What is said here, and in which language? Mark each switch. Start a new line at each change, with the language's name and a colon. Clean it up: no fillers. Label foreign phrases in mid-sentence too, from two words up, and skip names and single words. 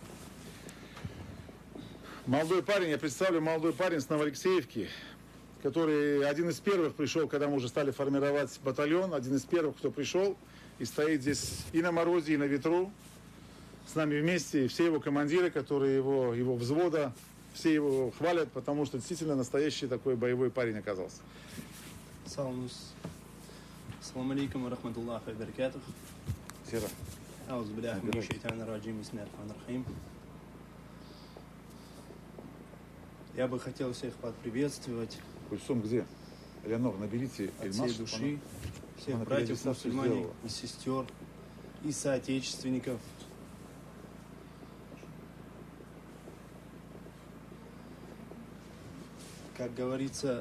Russian: Молодой парень, я представлю, молодой парень с Новоалексеевки, который один из первых пришел, когда мы уже стали формировать батальон, один из первых, кто пришел и стоит здесь и на морозе, и на ветру, с нами вместе, и все его командиры, которые его взвода, все его хвалят, потому что действительно настоящий такой боевой парень оказался.
Arabic: السلام عليكم ورحمة الله وبركاته.
Russian: Сера.
Arabic: أعوذ بالله من الشيطان الرجيم. بسم الله الرحمن الرحيم.
Russian: Я бы хотел всех поприветствовать Кульсум где? Элеонор, наберите от Эльмас, всей души, всех она братьев перерегистрацию мусульмане сделала. и сестер, и соотечественников. Как говорится,